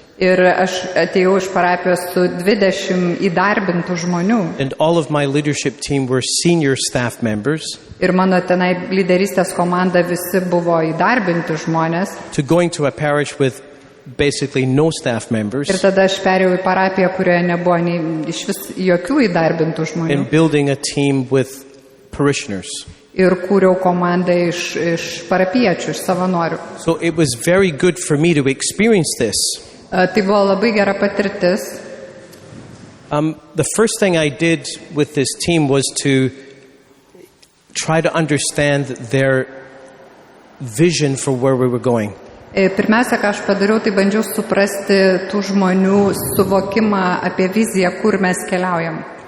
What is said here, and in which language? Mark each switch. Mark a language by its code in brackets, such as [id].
[lt] Ir aš atėjau iš parapijos su 20 įdarbintų žmonių. [en] and all of my leadership team were senior staff members, [lt] Ir mano tenai lyderystės komanda visi buvo įdarbinti žmonės. [en] to going to a parish with basically no staff members [lt] Ir tada aš perėjau į parapiją, kurioje nebuvo nei iš vis jokių įdarbintų žmonių. [en] and building a team with parishioners. [lt] Ir kūriau komandą iš parapiečių, iš savanorių. [en] So it was very good for me to experience this. [lt] Tai buvo labai gera patirtis. [en] The first thing I did with this team was to try to understand their vision for where we were going. [lt] Pirmiausia, ką aš padariau, tai bandžiau suprasti tų žmonių suvokimą apie viziją, kur mes keliaujam.